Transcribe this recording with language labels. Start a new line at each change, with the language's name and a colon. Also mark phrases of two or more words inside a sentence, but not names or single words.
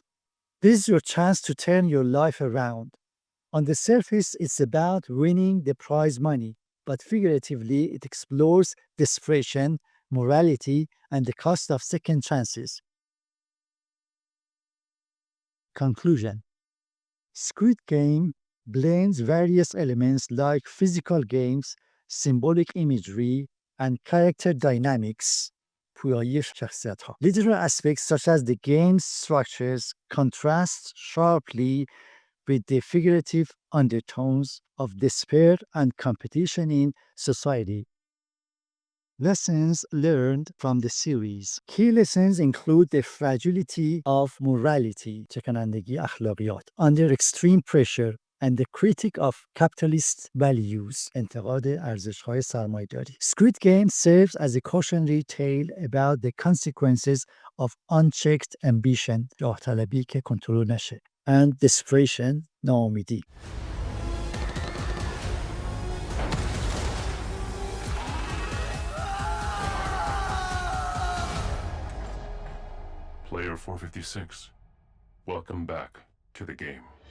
English: This is your chance to turn your life around. On the surface, it's about winning the prize money, but figuratively, it explores desperation, morality, and the cost of second chances. Conclusion. Squid Game blends various elements like physical games, symbolic imagery, and character dynamics.
Persian: پویایی شخصیت‌ها.
English: Literal aspects such as the game's structures contrast sharply with the figurative undertones of despair and competition in society. Lessons learned from the series. Key lessons include the fragility of morality,
Persian: چکنندگی اخلاقیات,
English: under extreme pressure, and the critique of capitalist values,
Persian: انتقاد ارزش‌های سرمایه‌داری.
English: Squid Game serves as a cautionary tale about the consequences of unchecked ambition,
Persian: جاه طلبی که کنترل نشه,
English: and desperation, ناامیدی. Player 456, welcome back to the game.